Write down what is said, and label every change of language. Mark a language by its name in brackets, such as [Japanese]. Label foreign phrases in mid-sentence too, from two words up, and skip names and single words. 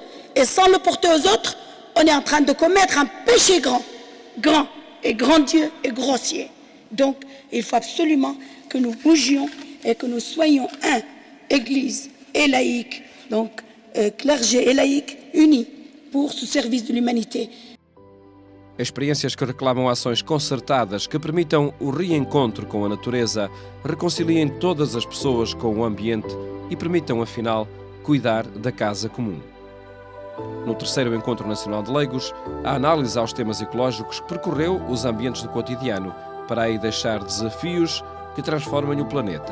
[French] Et sans le porter aux autres, on est en train de commettre un péché grand et grandiose et grossier. Donc, il faut absolument que nous bougions et que nous soyons un, Église et laïque, donc clergé et laïque unis pour ce service de l'humanité. [Portuguese] Experiências que reclamam ações concertadas que permitam o reencontro com a natureza, reconciliem todas as pessoas com o ambiente e permitam, afinal, cuidar da casa comum. No terceiro Encontro Nacional de Leigos, a análise aos temas ecológicos percorreu os ambientes do cotidiano para aí deixar desafios que transformem o planeta.